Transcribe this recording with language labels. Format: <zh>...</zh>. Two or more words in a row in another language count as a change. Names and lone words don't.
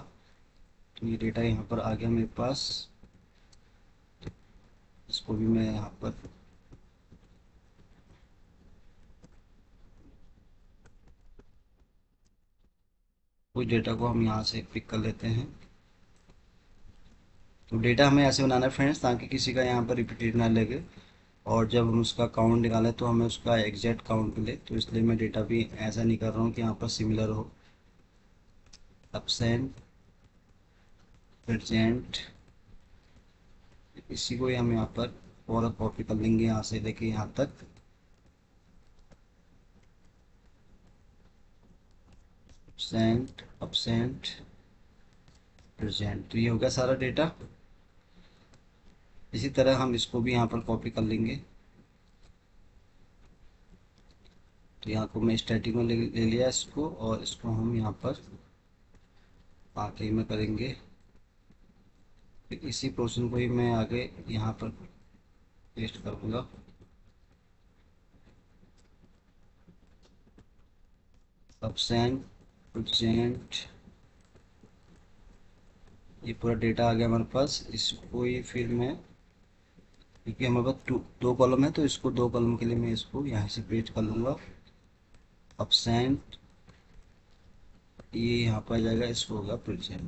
<hi>तो ये डेटा यहाँ पर आ गया मेरे पास, इसको भी मैं यहाँ पर कुछ डेटा को हम यहाँ से पिक कर लेते हैं। तो डेटा हमें ऐसे बनाना है फ्रेंड्स ताकि किसी का यहाँ पर रिपीटेड ना लगे, और जब हम उसका काउंट निकालें तो हमें उसका</hi> <en>exact count</en> <hi>मिले। तो इसलिए मैं डेटा भी ऐसा नहीं कर रहा हूँ कि यहाँ पर सिमिलर हो।</hi> <en>absent present,</en> <hi>इसी को ही हम यहाँ पर और कॉपी कर लेंगे यहाँ से लेके यहाँ तक।</hi> <en>absent absent present,</en> <hi>तो ये हो गया सारा डेटा। इसी तरह हम इसको भी यहाँ पर कॉपी कर लेंगे। तो यहाँ को मैं स्टैटिक में ले लिया इसको, और इसको हम यहाँ पर आगे में करेंगे। फिर इसी प्रोसेस को ही मैं आगे यहाँ पर पेस्ट करूँगा।</hi> <en>absent present,</en> <hi>ये पूरा डेटा आ गया हमारे पास। इसको ही फिर मैं, क्योंकि हमारे पास दो कॉलम है तो इसको दो कॉलम के लिए मैं इसको यहाँ से पेस्ट कर लूँगा। absent, ये यहाँ पर आ जाएगा, इसको होगा प्रेजेंट।</hi>